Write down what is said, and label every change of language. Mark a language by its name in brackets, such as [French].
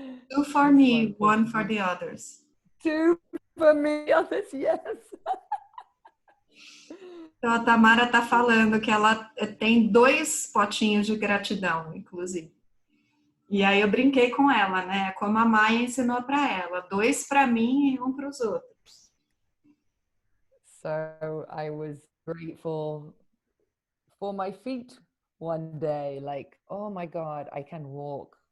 [English] Two for me, one for the others. Two for me, others, yes. [Portuguese] Então a Tamara está falando que ela tem 2 potinhos de gratidão, inclusive. E aí eu brinquei com ela, né? Como a Maia ensinou para ela, 2 para mim e 1 para os outros. [English] So I was grateful for my feet one day, like, oh my God, I can walk.